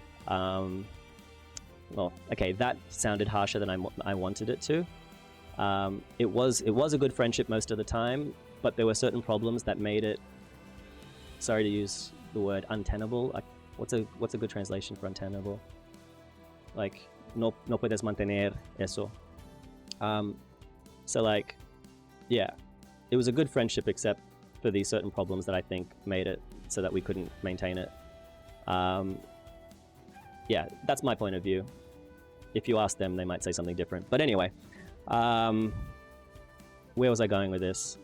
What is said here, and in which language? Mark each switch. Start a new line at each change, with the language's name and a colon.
English: Well, okay, that sounded harsher than I wanted it to. It was a good friendship most of the time, but there were certain problems that made it, sorry to use the word untenable. What's a good translation for untenable?
Spanish: Like, no puedes mantener eso.
English: So like, yeah, it was a good friendship except for these certain problems that I think made it so that we couldn't maintain it. Yeah, that's my point of view. If you ask them, they might say something different. But anyway, where was I going with this?